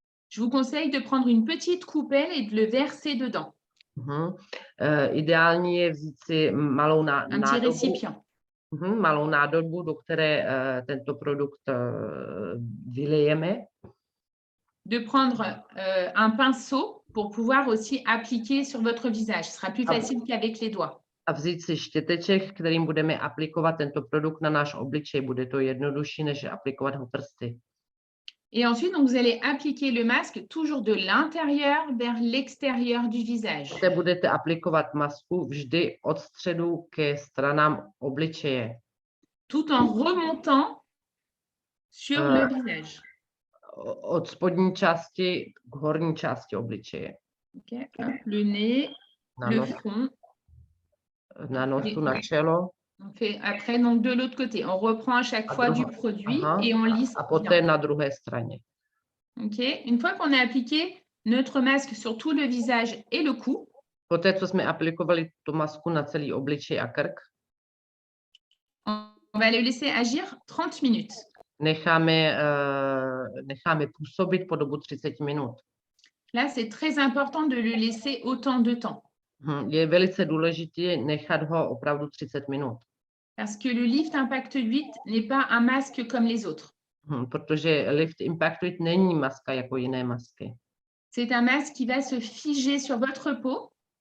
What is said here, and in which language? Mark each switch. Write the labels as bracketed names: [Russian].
[French] Je vous conseille de prendre une petite coupelle et de le verser dedans. [Czech] Ideální je vzít si malou nádobu, do které tento produkt vylejeme. [French] De prendre un pinceau pour pouvoir aussi appliquer sur votre visage. Ce sera plus facile qu'avec les doigts. [Czech] A vzít si štěteček, kterým budeme aplikovat tento produkt na náš obličej. Bude to jednodušší, než aplikovat ho prsty. [French] Et ensuite, donc, vous allez appliquer le masque toujours de l'intérieur vers l'extérieur du visage. [Czech] Poté budete aplikovat masku vždy od středu ke stranám obličeje. [French] Tout en remontant sur le visage. [Czech] Od spodní části k horní části obličeje. [French] Okay. Le nez, le front. [Czech] Na nosu, na čelo. [French] On fait après donc de l'autre côté. On reprend à chaque fois du produit et on lisse. [Czech] A poté na druhé straně. Okay. [French] Une fois qu'on a appliqué notre masque sur tout le visage et le cou. [Czech] Poté, co jsme aplikovali tu masku na celý obličej a krk. [French] On va le laisser agir 30 minutes. [Czech] Necháme působit po dobu 30 minut. [French] Là, c'est très important de le laisser autant de temps. [Czech] Je velice důležité nechat ho opravdu 30 minut. [French] Parce que le Lift Impact 8 n'est pas un masque comme les autres. [Czech] Protože Lift Impact 8 není maska jako jiné masky. [French] C'est un masque qui va se figer sur votre peau.